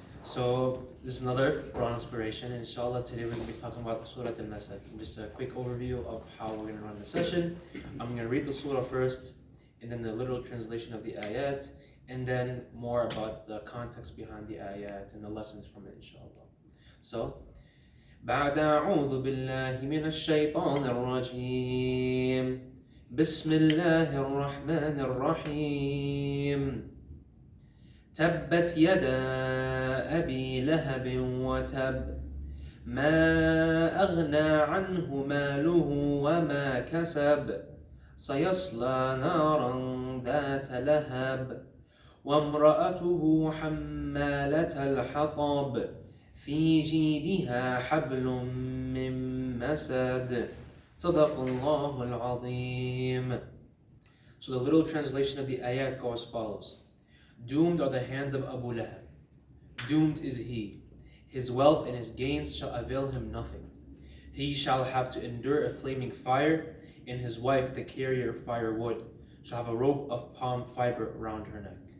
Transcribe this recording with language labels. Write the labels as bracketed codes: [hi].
[en] So, this is another Quran inspiration, and inshallah today we're going to be talking about Surah Al-Masad. Just a quick overview of how we're going to run the session. I'm going to read the surah first, and then the literal translation of the ayat, and then more about the context behind the ayat and the lessons from it, inshallah. [ar] So, بعد أعوذ بالله من الشيطان الرجيم بسم الله الرحمن الرحيم تبت يدا أبي لهب وتب ما أغنى عنه ماله وما كسب سيصلى نارا ذات لهب وامرأته حمالة الحطب في جيدها حبل من مسد صدق الله العظيم. [en] So the literal translation of the ayat goes as follows. Doomed are the hands of Abu Lahab. Doomed is he. His wealth and his gains shall avail him nothing. He shall have to endure a flaming fire, and his wife, the carrier of firewood, shall have a rope of palm fiber around her neck.